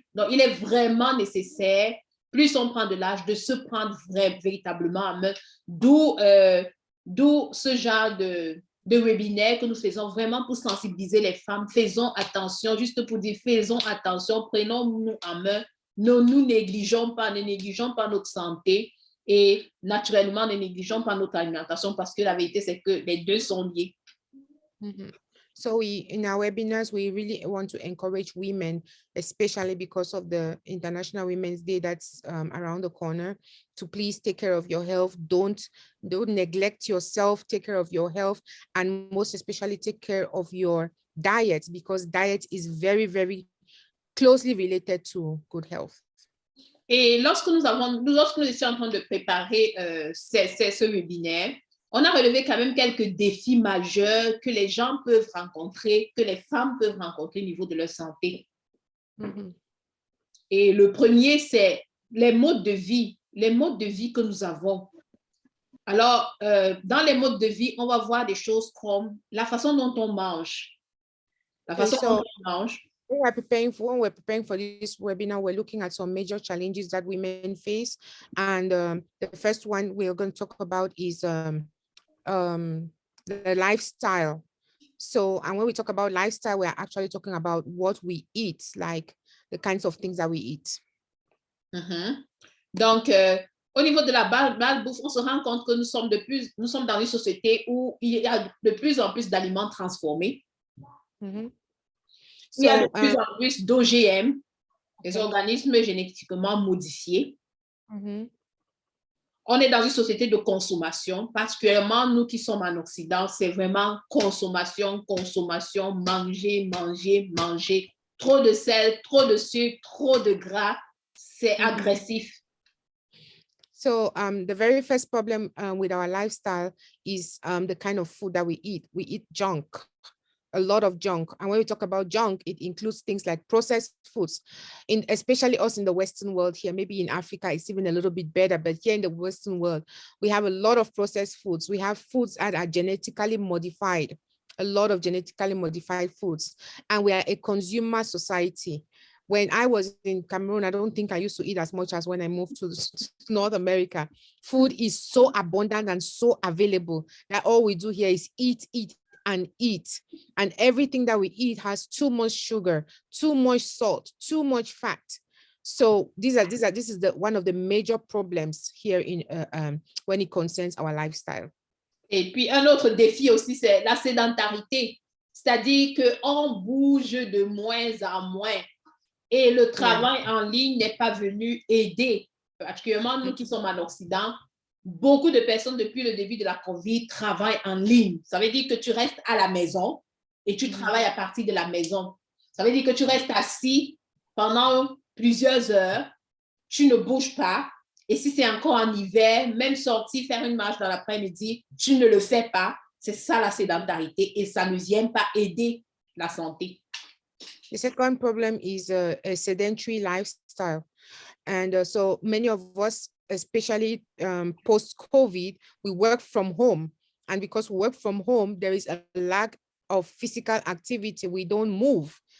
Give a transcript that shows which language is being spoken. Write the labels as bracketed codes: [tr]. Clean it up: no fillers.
[fr] Donc, il est vraiment nécessaire, plus on prend de l'âge, de se prendre véritablement en main, d'où ce genre de webinaire que nous faisons vraiment pour sensibiliser les femmes. Faisons attention, juste pour dire, faisons attention, prenons-nous en main, ne nous négligeons pas notre santé et naturellement, ne négligeons pas notre alimentation parce que la vérité, c'est que les deux sont liés. [en] So in our webinars, we really want to encourage women, especially because of the International Women's Day that's around the corner, to please take care of your health. Don't neglect yourself, take care of your health, and most especially take care of your diet, because diet is very, very closely related to good health. [fr] Et lorsque nous étions en train de préparer ce webinaire, on a relevé quand même quelques défis majeurs que les gens peuvent rencontrer, que les femmes peuvent rencontrer au niveau de leur santé. Et le premier, c'est les modes de vie que nous avons. Alors, dans les modes de vie, on va voir des choses comme la façon dont on mange. La façon dont on mange. [en] When we're preparing for this webinar, we're looking at some major challenges that women face. And the first one we're going to talk about is the lifestyle. So, and when we talk about lifestyle, we're actually talking about what we eat, like the kinds of things that we eat. [fr] Donc, au niveau de la malbouffe, on se rend compte que nous sommes dans une société où il y a de plus en plus d'aliments transformés. Il y a de plus en plus d'OGM, des organismes génétiquement modifiés. On est dans une société de consommation, particulièrement nous qui sommes en Occident, c'est vraiment consommation, manger. Trop de sel, trop de sucre, trop de gras, c'est agressif. [en] So the very first problem with our lifestyle is the kind of food that we eat. We eat junk. A lot of junk. And when we talk about junk, it includes things like processed foods, especially us in the Western world here. Maybe in Africa, it's even a little bit better, but here in the Western world, we have a lot of processed foods. We have foods that are genetically modified, a lot of genetically modified foods. And we are a consumer society. When I was in Cameroon, I don't think I used to eat as much as when I moved to North America. Food is so abundant and so available that all we do here is eat, and everything that we eat has too much sugar, too much salt, too much fat. So this is one of the major problems here in when it concerns our lifestyle. [fr] Et puis un autre défi aussi, c'est la sédentarité, c'est-à-dire que on bouge de moins en moins et le travail en ligne n'est pas venu aider, particulièrement nous qui sommes en Occident. Beaucoup de personnes, depuis le début de la COVID, travaillent en ligne. Ça veut dire que tu restes à la maison et tu travailles à partir de la maison. Ça veut dire que tu restes assis pendant plusieurs heures, tu ne bouges pas Et si c'est encore en hiver, même sortir faire une marche dans l'après-midi, tu ne le fais pas. C'est ça la sédentarité et ça ne vient pas aider la santé. [en] The second problem is a sedentary lifestyle. And so many of us, especially post-COVID, we work from home. And because we work from home, there is a lack of physical activity. We don't move.